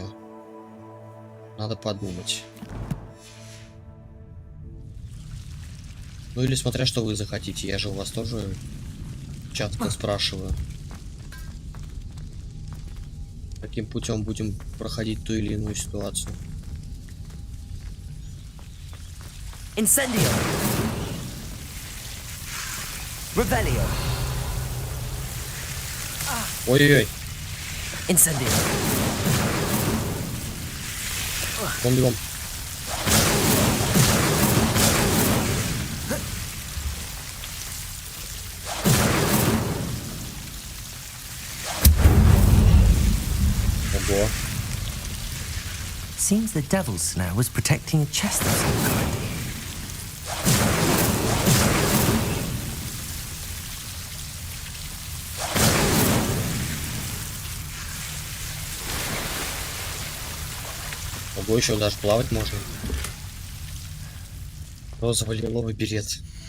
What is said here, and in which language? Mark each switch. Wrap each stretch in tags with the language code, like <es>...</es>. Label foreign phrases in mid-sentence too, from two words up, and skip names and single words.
<ru>Надо подумать. Ну или смотря что вы захотите. Я же у вас тоже часто спрашиваю. Каким путем будем проходить ту или иную ситуацию.</ru> <la>Incendio. Revelio.</la> <ru>Ой-ой-ой.</ru> <la>Incendio.</la> <ru>Бегом. Ого.</ru> <en>Seems the Devil's Snare was protecting a chest of some kind.</en> <ru>Ого, еще даже плавать можно. Розовый лиловый берет.</ru>